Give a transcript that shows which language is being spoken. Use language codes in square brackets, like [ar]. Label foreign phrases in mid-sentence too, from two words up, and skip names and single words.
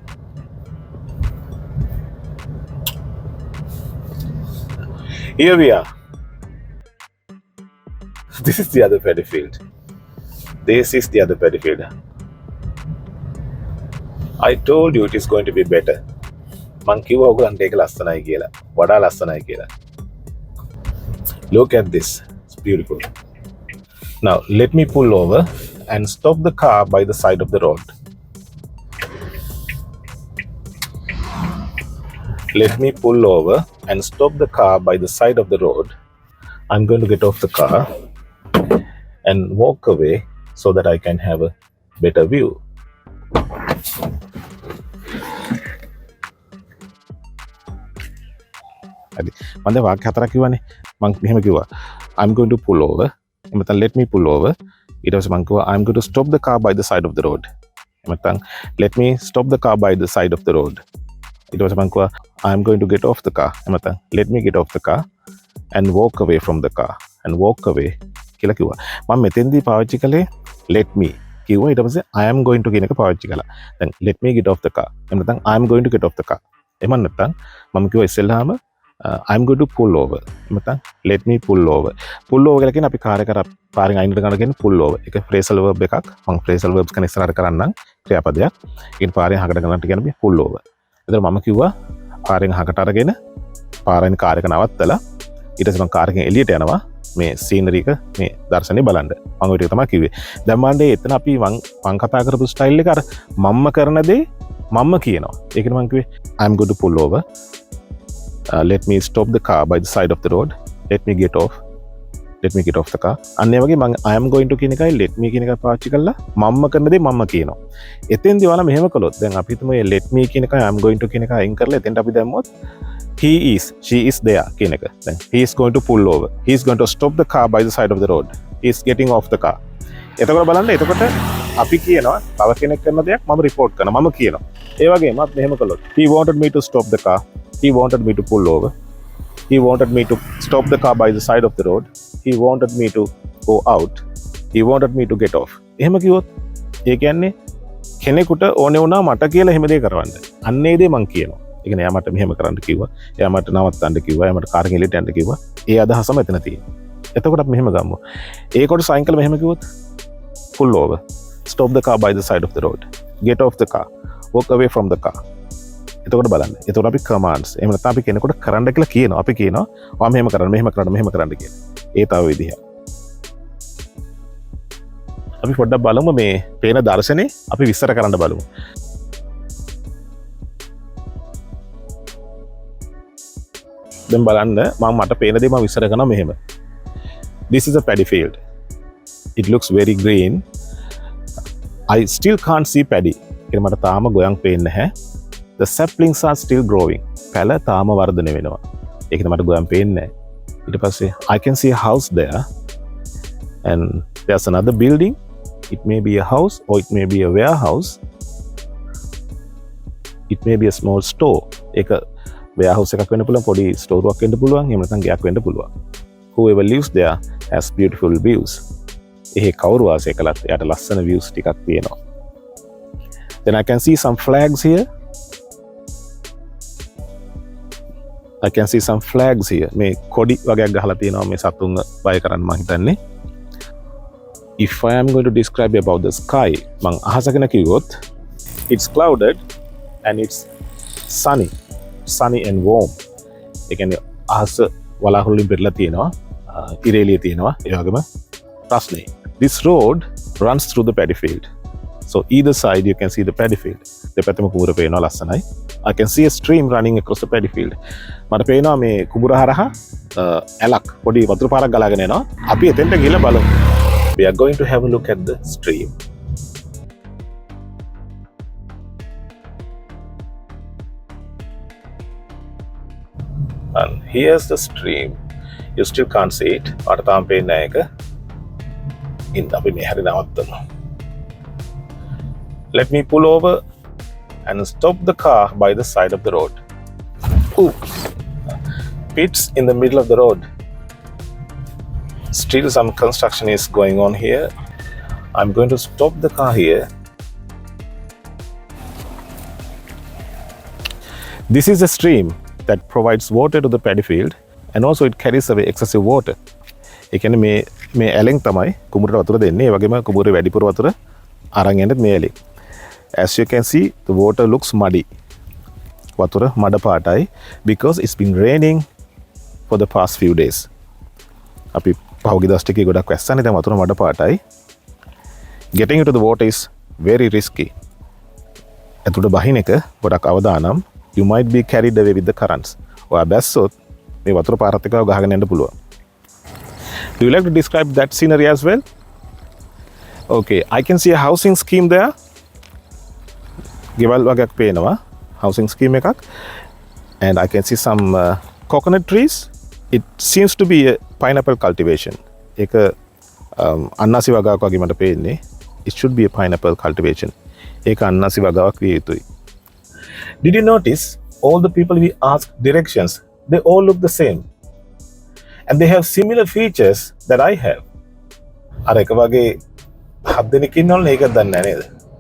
[en] Here we are. This is the other paddy field. This is the other paddy field. I told you it is going to be better. [si] මං කිව්වා ඔයගොල්ලන්ට ඒක ලස්සනයි කියලා. වඩා ලස්සනයි කියලා. [en] Look at this. It's beautiful. Now let me pull over and stop the car by the side of the road. Let me pull over and stop the car by the side of the road. I'm going to get off the car and walk away so that I can have a better view. [si] මම දැන් වාක්‍ය හතරක් කිව්වනේ. මම මෙහෙම කිව්වා. [en] I'm going to pull over. එමෙතන let me pull over. [si] ඊට පස්සේ මම කිව්වා [en] I'm going to stop the car by the side of the road. එමෙතන let me stop the car by the side of the road. [si] ඊට පස්සේ මම කිව්වා [en] I'm going to get off the car. එමෙතන let me get off the car and walk away from the car and walk away [si] කියලා කිව්වා. මම මෙතෙන්දී පාවිච්චි කළේ [en] let me [si] කිව්වා. ඊට පස්සේ [en] I am going to [si] කියන එක පාවිච්චි කළා. [en] දැන් let me get off the car. එමෙතන I am going to get off the car. [si] එමන් නැත්නම් මම කිව්වා ඉස්සෙල්ලාම [en] I'm going to pull over. [si] එමෙතන [en] let me pull over. pull over [si] කියලා කියන්නේ අපි කාර් එක පාරෙන් අයිනට ගන්න කියන්නේ [en] pull over. [si] ඒක [en] phrasal verb [si] එකක්. මම [en] phrasal verbs [si] ගැන ඉස්සරහට කරන්නම් ක්‍රියාපදයක්. ඒකෙන් පාරෙන් හකට ගන්නට කියන්නේ [en] pull over. [si] එතන මම කිව්වා පාරෙන් හකට අරගෙන පාරෙන් කාර් එක නවත්තලා ඊට පස්සේ මම කාර් එකෙන් එළියට යනවා මේ සීනරි එක මේ දර්ශනේ බලන්න. මම ඔය ටික තමයි කිව්වේ. දැන් මන්නේ එතන අපි මං කතා කරපු ස්ටයිල් එක අර මම්ම කරන දේ මම්ම කියනවා. ඒකනේ මම කිව්වේ [en] I'm going to pull over. Let me stop the car by the side of the road. Let me get off the car. [si] අන්න ඒ වගේ මම [en] I am going to [si] කියන එකයි [en] let me [si] කියන එක පාවිච්චි කළා මම්ම කරන දේ මම්ම කියනවා. එතෙන්දී ඔයාලා මෙහෙම කළොත් දැන් අපි හිතමු මේ [en] let me [si] කියන එකයි [en] I am going to [si] කියන එක අයින් කරලා එතෙන්ට අපි දැම්මොත් [en] he is she is there [si] කියන එක. [en] දැන් he is going to pull over. He is going to stop the car by the side of the road. He is getting off the car. [si] එතකොට බලන්න එතකොට අපි කියනවා තව කෙනෙක් කරන දෙයක් මම report කරනවා මම කියනවා. ඒ වගේම අපි මෙහෙම කළොත් [en] he wanted me to stop the car. He wanted me to pull over. He wanted me to stop the car by the side of the road. He wanted me to go out. He wanted me to get off. [si] එහෙම කිව්වොත් ඒ කියන්නේ කෙනෙකුට ඕනේ වුණා මට කියලා එහෙම දෙයක් කරවන්න. අන්න ඒ දේ මං කියනවා. ඒ කියන්නේ එයා මට මෙහෙම කරන්න කිව්වා. එයා මට නවත්තන්න කිව්වා. එයා මට කාර් එකෙන් එළියට යන්න කිව්වා. ඒ අදහසම එතන තියෙනවා. එතකොට අපි මෙහෙම ගමු. ඒකට සයින් කළා මෙහෙම කිව්වොත් [en] pull over. Stop the car by the side of the road. Get off the car. Walk away from the car. [si] එතකොට බලන්න. එතකොට අපි commands. එහෙම නැත්නම් අපි කෙනෙකුට කරන්න කියලා කියනවා. අපි කියනවා ඔයා මෙහෙම කරන්න කියලා. ඒ තව විදිහ. අපි පොඩ්ඩක් බලමු මේ පේන දර්ශනේ අපි විස්තර කරන්න බලමු. දැන් බලන්න මට පේන දේ මම විස්තර කරනවා මෙහෙම. [en] This is a paddy field. It looks very green. I still can't see paddy. [si] ඒක මට තාම ගොයන් පේන්නේ නැහැ. [en] The saplings are still growing. [si] පැල තාම වර්ධනය වෙනවා. ඒකද මට ගොයන් පේන්නේ නැහැ. ඊට පස්සේ [en] I can see a house there. And there's another building. It may be a house or it may be a warehouse. It may be a small store. [si] ඒක warehouse එකක් වෙන්න පුළුවන්, පොඩි store එකක් වෙන්න පුළුවන්, එහෙම නැත්නම් ගයක් වෙන්න පුළුවන්. [en] Whoever lives there has beautiful views. [si] එහි කවුරු වාසය කළත් එයාට ලස්සන views ටිකක් තියෙනවා. [en] Then I can see some flags here. I can see some flags here. [si] මේ කොඩි වගේක් ගහලා තියෙනවා මේ සතුන්ව බය කරන්න මං හිතන්නේ. [en] If I am going to describe about the sky, [si] මං අහස ගැන කිව්වොත් [en] it's clouded and it's sunny and warm. [si] ඒ කියන්නේ අහස වලාකුළු වලින් පෙරලා තියෙනවා, ඉරේලිය තියෙනවා, ඒ වගේම රස්නේ. [en] This road runs through the paddy field. So either side you can see the paddy field. [si] දෙපැත්තම කුඹුර පේනවා ලස්සනයි. [en] I can see a stream running across the paddy field. [si] මට පේනවා මේ කුඹුර හරහා ඇලක් පොඩි වතුර පාරක් ගලාගෙන යනවා. අපි එතෙන්ට ගිහලා බලමු. [en] We are going to have a look at the stream. And here's the stream. You still can't see it. [si] මට තාම පේන්නේ නැහැ ඒක. ඉන්න අපි මේ හැරි නවත්තමු. [en] Let me pull over and stop the car by the side of the road. Oops. Pit's in the middle of the road. Still some construction is going on here. I'm going to stop the car here. This is a stream that provides water to the paddy field and also it carries away excessive water. [si] ඒ කියන්නේ මේ ඇලෙන් තමයි කුඹුරට වතුර දෙන්නේ. ඒ වගේම කුඹුරේ වැඩිපුර වතුර අරන් යන්නේ මේ ඇලෙන්. [en] As you can see, the water looks muddy. [si] වතුර මඩ පාටයි [en] because it's been raining for the past few days. [si] අපි පහුගිය දවස් ටිකේ ගොඩක් වැස්සනේ, දැන් වතුර මඩ පාටයි. [en] Getting into the water is very risky. [si] ඇතුළට බහින එක ගොඩක් අවදානම්. [en] You might be carried away with the currents. [si] ඔයා බැස්සොත් මේ වතුර පාරත් එක්ක ගහගෙන යන්න පුළුවන්. [en] Do you like to describe that scenery as well? Okay, I can see a housing scheme there. ගෙවල් වගේක් පේනවා, housing scheme එකක්. And I can see some coconut trees. It seems to be a pineapple cultivation. [si] ඒක අන්නාසි වගාවක් වගේ මට පේන්නේ. [en] It should be a pineapple cultivation. [si] ඒක අන්නාසි වගාවක් විය යුතුයි. [en] Did you notice all the people we asked directions, they all look the same. And they have similar features that I have. [si] අර එක වගේ 7 දෙනෙක් ඉන්නවනේ, ඒක දන්නේ නැහැ නේද?